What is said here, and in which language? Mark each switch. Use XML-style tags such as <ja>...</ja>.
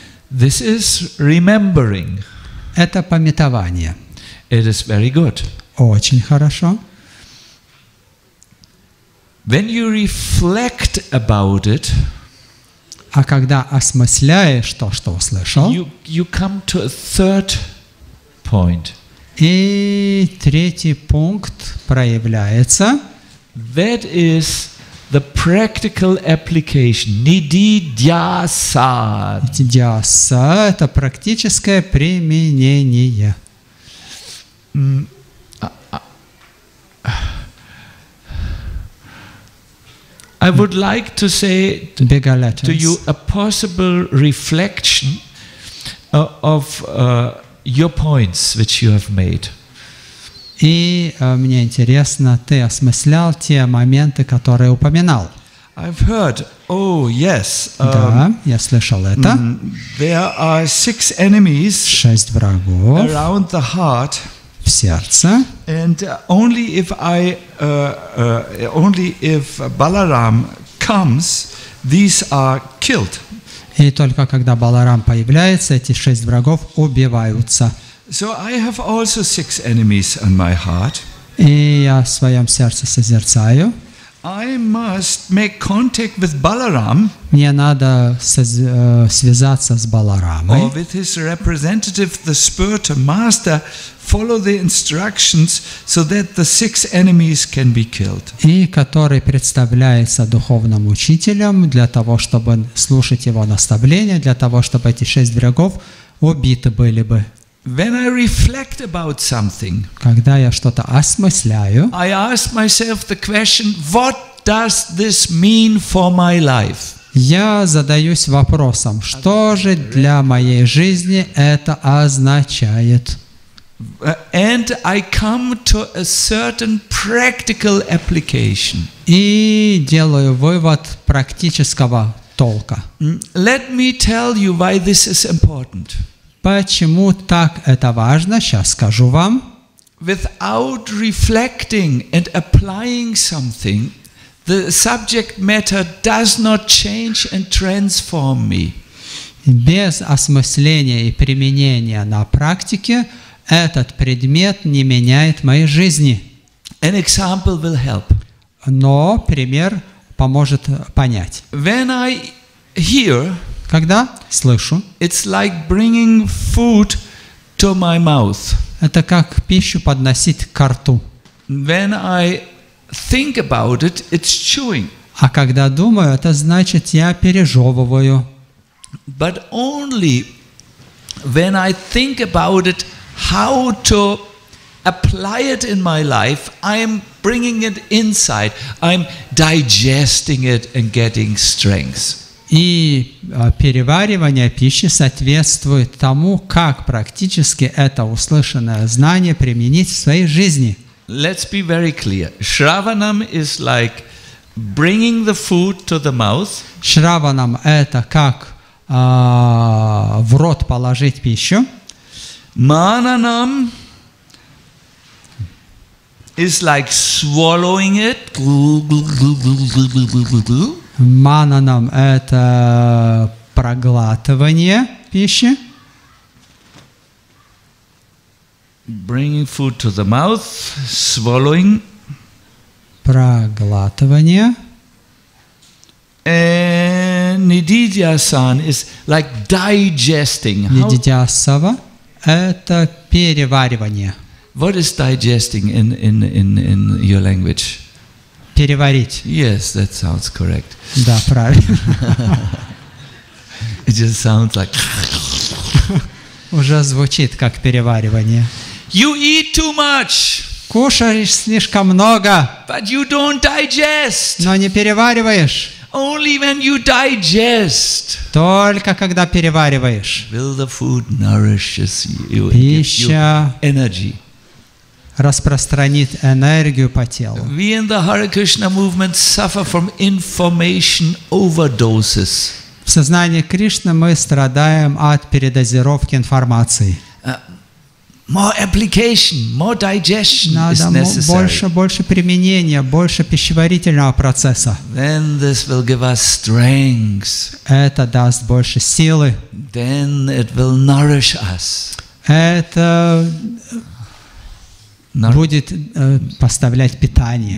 <en>This is remembering.</en> <ru>Это памятование.</ru> <en>It is very good.</en> <ru>Очень хорошо.</ru> <en>When you reflect about it,</en> <ru>а когда осмысляешь то, что услышал,</ru> <en>you come to a third point.</en> <ru>И третий пункт проявляется.</ru> <en>That is the practical application. Nididhyasa.</en> <ru>Дьяса – это практическое применение.</ru> <en>I would like to say to you a possible reflection of your points which you have made.</en> <ru>И мне интересно, ты осмыслял те моменты, которые упоминал.</ru> <en>I've heard, oh yes,</en> <ru>да, я слышал это.</ru> <en>There are 6 enemies</en> <ru>6 врагов</ru> <en>around the heart.</en> <ru>В сердце.</ru> <en>And only if Balaram comes, these are killed.</en> <ru>И только когда Баларам появляется, эти 6 врагов убиваются.</ru> <en>So I have also 6 enemies on my heart.</en> <ru>И я в своем сердце созерцаю.</ru> <en>I must make contact with Balaram.</en> <ru>Мне надо связаться с Баларамой.</ru> <en>Or with his representative, the spiritual master, follow the instructions so that the 6 enemies can be killed.</en> <ru>И который представляется духовным учителем для того, чтобы слушать его наставления, для того, чтобы эти 6 врагов убиты были бы.</ru> <en>When I reflect about something,</en> <ru>когда я что-то осмысляю,</ru> <en>I ask myself the question, what does this mean for my life?</en> <ru>Я задаюсь вопросом, что же для моей жизни это означает?</ru> <en>And I come to a certain practical application.</en> <ru>И делаю вывод практического толка.</ru> <en>Let me tell you why this is important.</en> <ru>Почему так это важно? Сейчас скажу вам.</ru> <en>Without reflecting and applying something, the subject matter does not change and transform me.</en> <ru>Без осмысления и применения на практике этот предмет не меняет моей жизни.</ru> <en>An example will help.</en> <ru>Но пример поможет понять.</ru> <en>When I hear,</en> <ru>когда слышу,</ru> <en>it's like bringing food to my mouth.</en> <ru>Это как пищу подносить к рту.</ru> <en>When I think about it, it's chewing.</en> <ru>А когда думаю, это значит, я пережевываю.</ru> <en>But only when I think about it, how to apply it in my life, I'm bringing it inside. I'm digesting it and getting strength.</en> <ru>И переваривание пищи соответствует тому, как практически это услышанное знание применить в своей жизни.</ru> <en>Let's be very clear. Shravanam is like bringing the food to the mouth.</en> <ru>Шраванам это как в рот положить пищу.</ru> <en>Mananam is like swallowing it.</en> <ru>Мананам это проглатывание пищи.</ru> <en>Bringing food to the mouth, swallowing.</en> <ru>Проглатывание.</ru> <en>And Nididhyasan is like digesting.</en> <ru>Нидидьясава это переваривание.</ru> <en>What is digesting in your language?</en> <ru>Переварить.</ru> <en>Yes, that sounds correct.</en> <ru>Да, правильно.</ru> <en>It just sounds like.</en> <ru>Уже звучит как переваривание.</ru> <en>You eat too much.</en> <ru>Кушаешь слишком много,</ru> <en>But you don't digest.</en> <ru>но не перевариваешь.</ru> <en>Only when you digest</en> <ru>Только когда перевариваешь.</ru> <en>will the food nourishes you and gives you</en> <ru>Пища</ru> <en>energy.</en> <ru>распространит энергию по телу.</ru> <en>We in the Hare Krishna movement suffer from information overdoses.</en> <ru>В сознании Кришны мы страдаем от передозировки информации.</ru> <en>More application, more digestion is</en> <ru>Надо</ru> <en>necessary.</en> <ru>больше применения, больше пищеварительного процесса.</ru> <en>Then this will give us strength.</en> <ru>Это даст больше силы.</ru> <en>Then it will nourish us.</en> <ru>Это будет поставлять питание.</ru>